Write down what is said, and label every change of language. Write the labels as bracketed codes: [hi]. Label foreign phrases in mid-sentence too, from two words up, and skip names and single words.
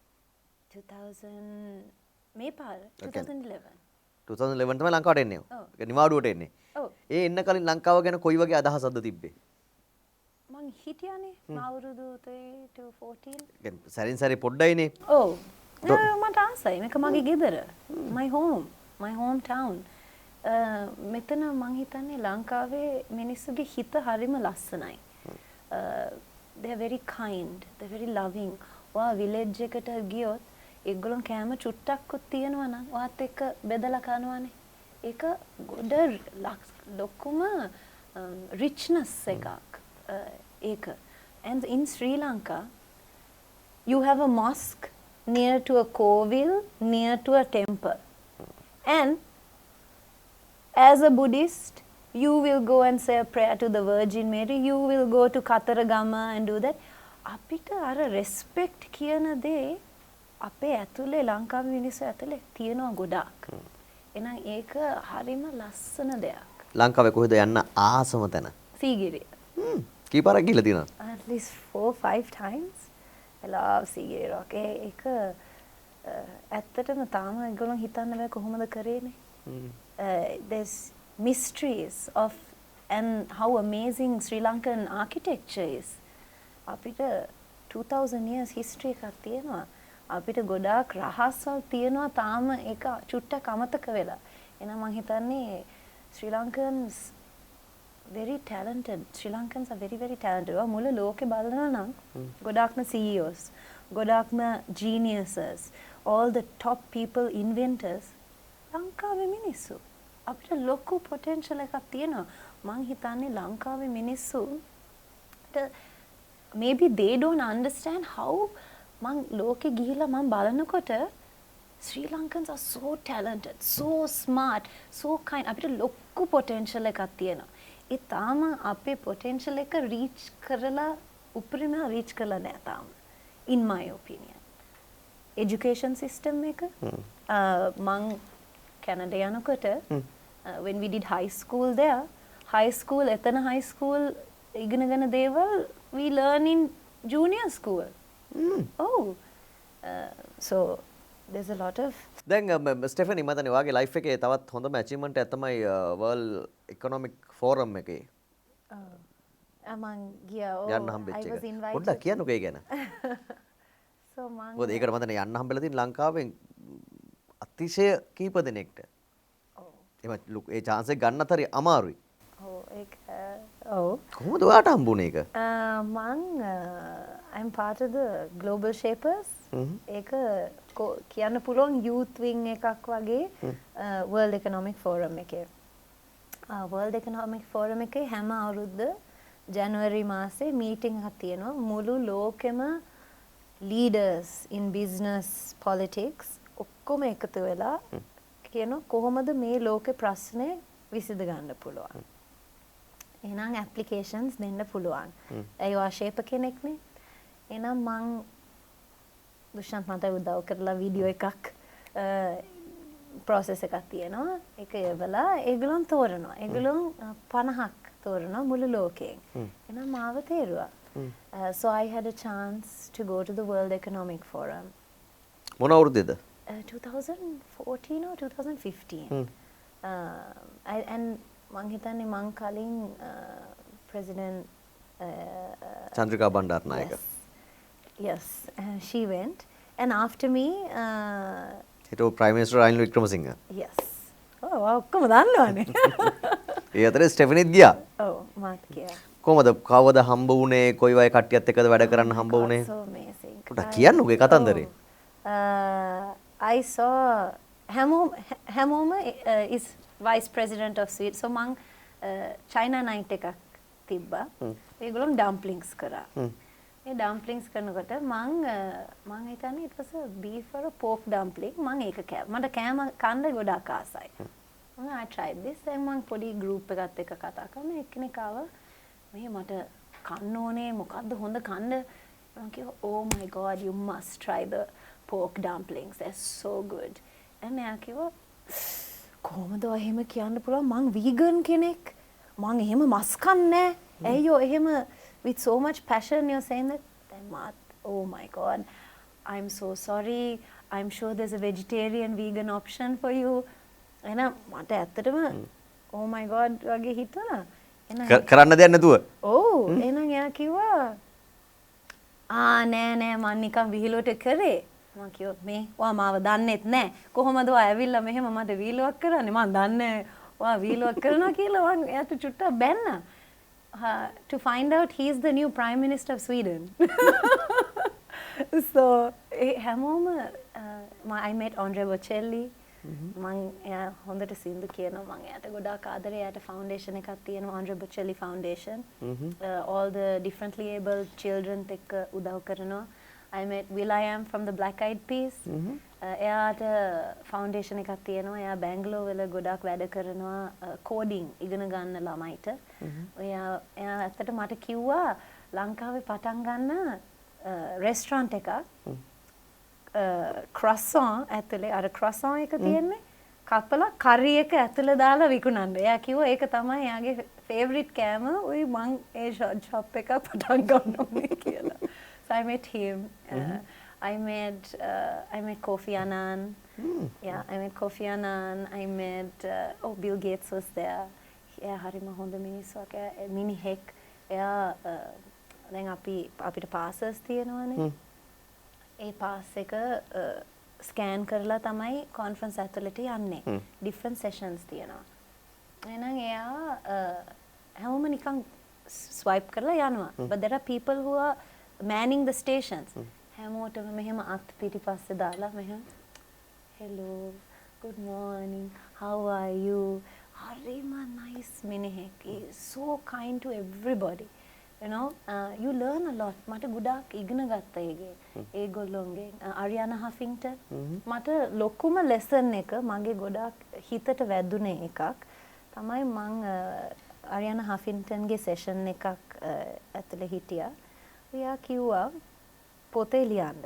[si] 2000 මේ පාර 2011. 2011 තමයි ලංකාවට එන්නේ. ඒක නිවාඩුවට එන්නේ. ඔව්. ඒ එන්න කලින් ලංකාව ගැන කොයි වගේ අදහසක්ද තිබ්බේ? මං හිටියානේ අවුරුදු 3 to 14. يعني සැරින් සැරේ පොඩ්ඩයිනේ. ඔව්. මට ආසයි. මේක මගේ ගෙදර. [en] my hometown. [si] මෙතන මං හිතන්නේ ලංකාවේ මිනිස්සුගේ හිත හරිම ලස්සනයි. [en] They are very kind, they are very loving. [si] ඔයා විලේජ් එකට ගියොත් ඒගොල්ලෝ කෑම චුට්ටක්කුත් තියෙනවා නම් ඔයාත් එක්ක බෙදලා කනවානේ. ඒක ගොඩ ලොකුම richness එකක්. ඒක. [en] And in Sri Lanka you have a mosque near to a kovil, near to a temple. And as a Buddhist, you will go and say a prayer to the Virgin Mary. You will go to Kataragama and do that. [si] අපිට අර respect කියන දේ අපේ ඇතුලේ ලංකාවේ මිනිස්සු ඇතුලේ තියෙනවා ගොඩාක්. එහෙනම් ඒක හරිම ලස්සන දෙයක්. ලංකාවේ කොහෙද යන්න ආසම තැන? සීගිරිය. කීපාරක් ගිහලා තියෙනවද? [en] At least 4-5 times. I love සීගිරිය rock. [si] ඒක ඇත්තටම තාම ඒගොල්ලෝ හිතන්න බෑ කොහොමද කරේනේ. [en] There's mysteries of and how amazing Sri Lankan architecture is. [si] අපිට 2000 [en] years history [si] එකක් තියෙනවා. අපිට ගොඩාක් රහස්වල් තියෙනවා තාම ඒක චුට්ටක් අමතක වෙලා. එහෙනම් මම හිතන්නේ Sri Lankans [en] very talented. Sri Lankans are very very talented. [si] මුළු ලෝකේ බලනවා නම් ගොඩාක්ම CEOs, ගොඩාක්ම geniuses, [en] all the top people inventors [si] ලංකාවේ මිනිස්සු. අපිට ලොකු potential එකක් තියෙනවා. මං හිතන්නේ ලංකාවේ මිනිස්සු [en] maybe they don't understand how [si] මං ලෝකෙ ගිහිලා මං බලනකොට [en] Sri Lankans are so talented, so smart, so kind. [si] අපිට ලොකු potential එකක් තියෙනවා. ඒ තාම අපේ potential එක reach කරලා උපරිම reach කරලා නැහැ තාම. [en] In my opinion. Education system [si] එක මං Canada යනකොට [en] when we did high school there, එතන high school [si] ඉගෙනගෙන දේවල් [en] we learn in junior school. So there's a lot of [si] දැන් ස්ටෙෆනි මම දන්නේ ඔයාගේ ලයිෆ් එකේ තවත් හොඳම achievement එක තමයි World Economic Forum එකේ මං ගියා. යන්න හම්බෙච්ච [en] I was [si] එක. [en] invited. [si] පොඩ්ඩක් කියන්නකෝ ඒ ගැන. So මං මොකද ඒකට මම දන්නේ යන්න හම්බෙලා තියෙන ලංකාවෙන් අතිශය කීප දෙනෙක්ට. ඒ chance එක ගන්න තරි අමාරුයි. ඒක කොහොමද ඔයාට හම්බුනේ ඒක? [en] I'm part of the Global Shapers. [si] ඒක කියන්න පුළුවන් youth wing එකක් වගේ World Economic Forum එකේ. World Economic Forum එකේ හැම අවුරුද්ද ජනවාරි මාසේ මීටින් එකක් තියෙනවා. මුළු ලෝකෙම [en] leaders in business, politics [si] ඔක්කොම එකතු වෙලා කියනවා කොහොමද මේ ලෝකේ ප්‍රශ්නේ විසඳ ගන්න පුළුවන්. එහෙනම් applications දෙන්න පුළුවන්. ඒ වා shaper කෙනෙක්නේ. එහෙනම් මං දුෂාන්ත් මට උදව් කරලා වීඩියෝ එකක් process එකක් තියෙනවා. ඒක එවලා ඒගොල්ලන් තෝරනවා. ඒගොල්ලන් 50ක් තෝරනවා මුළු ලෝකයෙන්. එහෙනම් මාව තේරුවා. [en] So I had a chance to go to the World Economic Forum. [si] මොන අවුරුද්දේද? [en] 2014 or 2015. [si] And මං හිතන්නේ මං කලින් President චන්ද්‍රිකා බණ්ඩාරනායක. [en] Yes, she went. And after me, [si] හිටපු [en] Prime Minister [si] රනිල් වික්‍රමසිංහ. yes. ඔක්කොම දන්නවනේ. ඒ අතරේ ස්ටෙෆනිත් ගියා. ඔව් මාත් ගියා. කොහමද කවද හම්බ වුණේ? කොයි වගේ කට්ටියත් එක්කද වැඩ කරන්න හම්බ වුණේ? [en] So amazing. [si] පොඩ්ඩක් කියන්නකෝ ඒ කතන්දරේ. [en] I saw හැමෝම is vice president of Sweden. [si] So මං China night එකක් තිබ්බා. ඒගොල්ලෝ dumplings කරා. ඒ dumplings කරනකොට මං හිතන්නේ [en] it was a beef or a pork dumpling. [si] මං ඒක මට කෑම කන්න ගොඩාක් ආසයි. [en] I tried this. [si] then මං පොඩි group එකත් එක්ක කතා කරන එක්කෙනෙක් ආවා. මේ මට කන්න ඕනේ මොකද්ද හොඳ කන්න? මං කිව්වා [en] oh my god you must try the pork dumplings. They're so good. and [si] එයා කිව්වා කොහොමද එහෙම කියන්න පුළුවන් මං vegan කෙනෙක්. මං එහෙම මස් කන්නේ නැහැ. ඇයියෝ එහෙම [en] with so much passion you're saying that? then oh my god I'm so sorry. I'm sure there's a vegetarian vegan option for you. [si] එහෙනම් මට ඇත්තටම [en] oh my god [si] වගේ හිතුණා. කරන්න දෙයක් නැතුව. එහෙනම් එයා කිව්වා නෑ මං නිකන් විහිළුවට කරේ. මං කිව්වා මේ ඔයා මාව දන්නෙත් නෑ. කොහොමද ඔයා ඇවිල්ලා මෙහෙම මට විහිළුවක් කරන්නේ? මං දන්නේ ඔයා විහිළුවක් කරනවා කියලා මං එයාට චුට්ටක් බැන්නා. [en] To find out he is the new Prime Minister of Sweden. So හැමෝම I met Andre Bocelli. [si] මං එයා හොඳට සින්දු කියනවා. මං එයාට ගොඩාක් ආදරේ. එයාට ෆවුන්ඩේෂන් එකක් තියෙනවා Andre Bocelli Foundation. [en] All the differently abled children [si] එක්ක උදව් කරනවා. [en] I met will.i.am from the Black Eyed Peas. [si] එයාට ෆවුන්ඩේෂන් එකක් තියෙනවා. එයා බැංගලෝර් වල ගොඩාක් වැඩ කරනවා කෝඩින් ඉගෙන ගන්න ළමයිට. එයා ඇත්තට මට කිව්වා ලංකාවේ පටන් ගන්න රෙස්ටරන්ට් එකක් croissant ඇතුලේ අර croissant එක තියෙන්නේ කපලා කරි එක ඇතුලේ දාලා විකුණන්න. එයා කිව්වා ඒක තමයි එයාගේ ෆේවරිට් කෑම. උයි මං ඒ ෂොප් එක පටන් ගන්න ඕනේ කියලා. [en] So I met him. I met Kofi Annan. Yeah, I met Kofi Annan. I met Bill Gates was there. [si] එයා හරිම හොඳ මිනිස්සුවක්. මිනිහෙක්. එයා දැන් අපිට passes තියෙනවානේ. ඒ පාස් එක ස්කෑන් කරලා තමයි කොන්ෆරන්ස් ඇතුළට යන්නේ. [en] different sessions [si] තියෙනවා. එහෙනම් එයා හැමෝම නිකන් ස්වයිප් කරලා යනවා. [en] But there are people who are manning the stations. [si] හැමෝටම මෙහෙම අත් පිටිපස්සේ දාලා මෙහෙම [en] hello, good morning, how are you? [si] හරිම nice මිනිහෙක්. [en] He is so kind to everybody. You know, you learn a lot. [si] මට ගොඩාක් ඉගෙන ගත්තා ඒගොල්ලෝන්ගෙන්. Ariana Huffington. මට ලොකුම lesson එක මගේ ගොඩාක් හිතට වැදුනේ එකක් තමයි මං Ariana Huffington ගේ session එකක් ඇතුලේ හිටියා. එයා කිව්වා පොතේ ලියන්න.